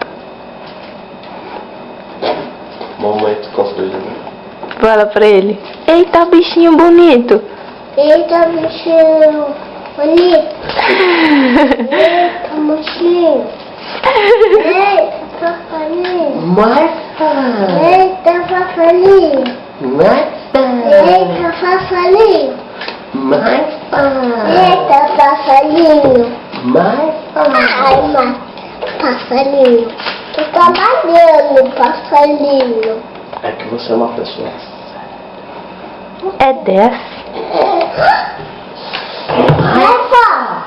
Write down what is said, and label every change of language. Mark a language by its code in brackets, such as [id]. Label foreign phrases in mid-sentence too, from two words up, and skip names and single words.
[pt] Mamãe, tu constrange, né? Fala pra ele. Eita, bichinho bonito. Eita, bichinho bonito. Eita, mochinho. Eita, papalinho. Marfa. Eita, papalinho. Marfa. Eita, papalinho. Marfa. Eita, passarinho. Marfa. Ai, mas passarinho. Tô trabalhando, passarinho. É que você é uma pessoa. É 10. Marfa!